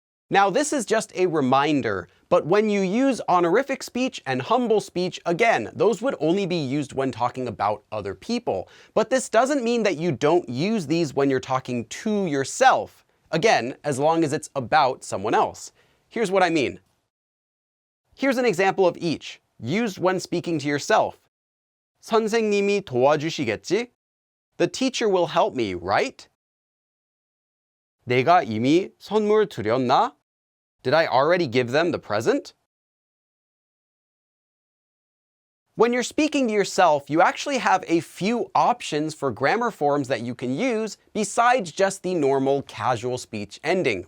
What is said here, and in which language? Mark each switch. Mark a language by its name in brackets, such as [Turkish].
[English] Now, this is just a reminder, but when you use honorific speech and humble speech, again, those would only be used when talking about other people. But this doesn't mean that you don't use these when you're talking to yourself. Again, as long as it's about someone else. Here's what I mean. Here's an example of each, used when speaking to yourself. [Korean] 선생님이 도와주시겠지? [English] The teacher will help me, right? [Korean] 내가 이미 선물 드렸나? [English] Did I already give them the present? When you're speaking to yourself, you actually have a few options for grammar forms that you can use besides just the normal casual speech ending.